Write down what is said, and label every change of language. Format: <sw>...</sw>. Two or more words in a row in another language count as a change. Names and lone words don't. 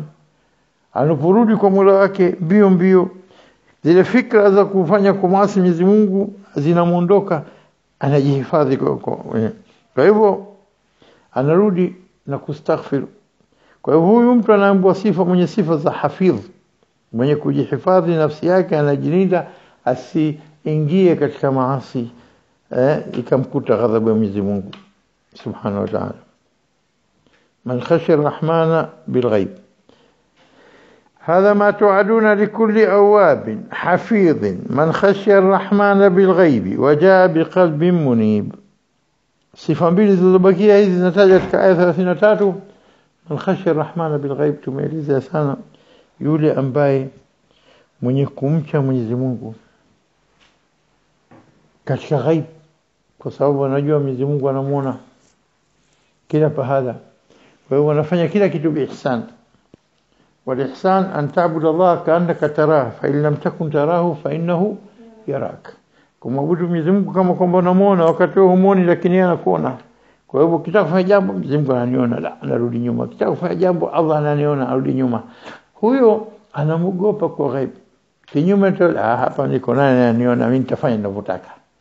<sw>Anaporudi kwa Mola wake mbio mbio, zile fikra za kufanya kwa maasi Mwenyezi Mungu zinamuondoka, anajihifadhi kwa hivyo anarudi na kustaghfir. Kwa hivyo huyu mtu anaambiwa sifa, mwenye sifa za hafidh, mwenye kujihifadhi nafsi yake, anajilinda asiingie katika maasi ikamkuta ghadhabu ya Mwenyezi Mungu</sw> <ar>سبحانه وتعالى. من خشي الرحمن بالغيب, هذا ما توعدون لكل أواب حفيظ من خشي الرحمن بالغيب وجاء بقلب منيب.</ar> <sw>صفة mbili zilizobakia hizi zinataja katika aya 33.</sw> <ar>من خشي الرحمن بالغيب,</ar> <sw>tumeeleza sana yule ambaye mwenye kumcha Mwenyezi Mungu katika ghaib, kwa sababu anajua Mwenyezi Mungu anamuona kila pahala. Kwa hiyo anafanya kila kitu biihsan.</sw> <ar>والإحسان أن تعبد الله كأنك تراه فإن لم تكن تراه فإنه يراك.</ar> <sw>كما abudu Mwenyezi Mungu kama kwamba unamuona, wakati wewe humuoni lakini yeye anakuona. Kwa hivyo ukitaka kufanya jambo Mwenyezi Mungu ananiona, la anarudi nyuma. Ukitaka kufanya jambo Allah ananiona, arudi nyuma. Huyo anamuogopa kwa ghaib. Kinyume tu hapa niko nani ananiona, mimi nitafanya ninavyotaka.</sw>